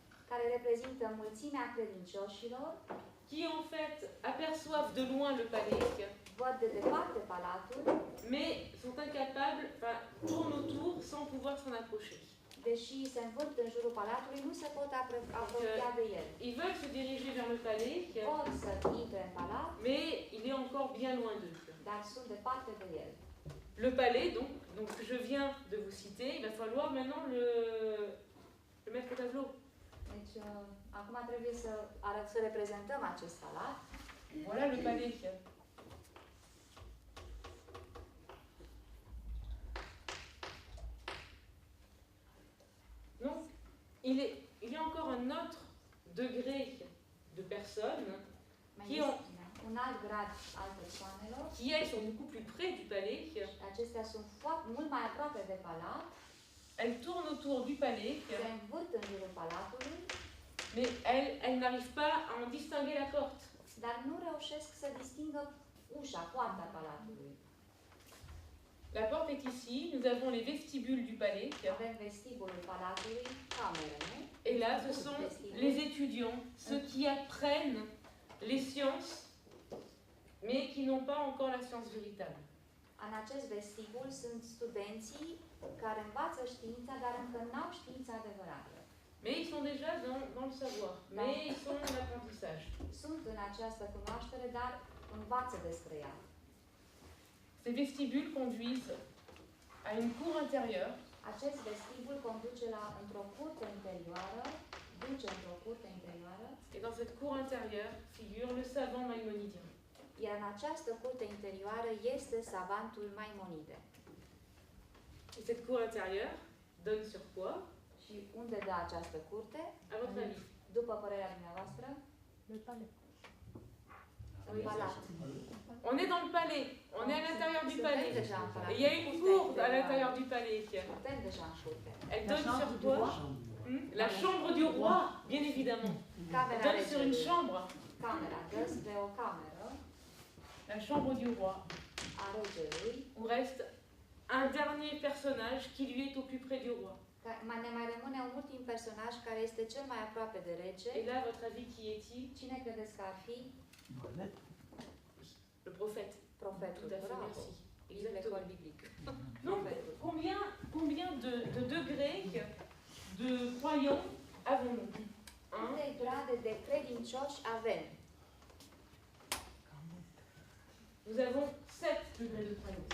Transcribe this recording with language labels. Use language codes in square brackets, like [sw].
[ro] care reprezintă mulțimea credincioșilor, [fr] qui en fait aperçoivent de loin le palais, [ro] văd de departe palatul, [fr] mais sont incapables, enfin, tournent autour sans pouvoir s'en approcher. [ro] deși se învârt în jurul palatului, nu se pot apropia de el. [fr] Ils veulent se diriger vers le palais, [ro] Pot să intre în palat, [fr] mais il est encore bien loin d'eux. [ro] dar sunt departe de el. [fr] Le palais, donc je viens de vous citer, il va falloir maintenant le mettre au tableau. [ro] Deci, acum trebuie să reprezentăm acest palat. [fr] Voilà le palais. Donc, il y a encore un autre degré de personnes [ro] Mai [fr] Qui [ro] este un alt grad al persoanelor. [fr] qui, elles, sont beaucoup plus près du palais. [ro] Acestea sunt mult mai aproape de palat, [fr] Elles tournent autour du palais, [ro] se învârt în jurul palatului, [fr] mais elles n'arrivent pas à en distinguer la porte. [ro] dar nu reușesc să distingă ușa, poarta palatului. [fr] La porte est ici, nous avons les vestibules du palais, [ro] Avem vestibulul palatului, camerele, [fr] et là, ce sont les étudiants, ceux qui apprennent les sciences, mais qui n'ont pas encore la science véritable. [ro] În acest vestibul sunt studenții care învață știința, dar încă n-au știința adevărată. [fr] Mais ils sont déjà dans le savoir, mais ils sont en apprentissage. [ro] Sunt în această cunoaștere, dar învață despre ea. [fr] Ces vestibules conduisent à une cour intérieure [ro] Acest vestibul conduce într-o curte interioară, duce într-o curte interioară, [fr] et dans cette cour intérieure figure le savant maïmonidien. [ro] iar în această curte interioară este savantul Maimonide. [fr] Et cette cour intérieure donne sur quoi? [ro] Și unde dă această curte? [fr] À votre avis? [ro] După părerea dumneavoastră? În palat. [fr] On est dans le palais, on est à l'intérieur du palais. [ro] Suntem deja în palat. [fr] Et il y a une cour à l'intérieur du palais. [ro] Suntem deja în curte. [fr] Elle donne sur quoi? La chambre du roi, bien évidemment. [ro] Camera [fr] Elle donne sur une [ro] regelui. [fr] chambre. [ro] Camera dă spre o cameră [fr] La chambre du roi. [ro] a regelui. [fr] Où reste un dernier personnage qui lui est au plus près du roi. [ro] Ne mai rămâne un ultim personaj care este cel mai aproape de rege. [fr] Et là, à votre avis, qui est-il? [ro] Cine credeți că ar fi? [fr] Le prophète. [ro] Profetul. [fr] Tout à fait, [ro] Bravo. [fr] merci. Exactement. Exactement. [ro] Biblic. [fr] Donc, combien de degrés de croyants avons-nous? [ro] Câte grade de credincioși avem? [fr] Nous avons 7 degrés de croyance.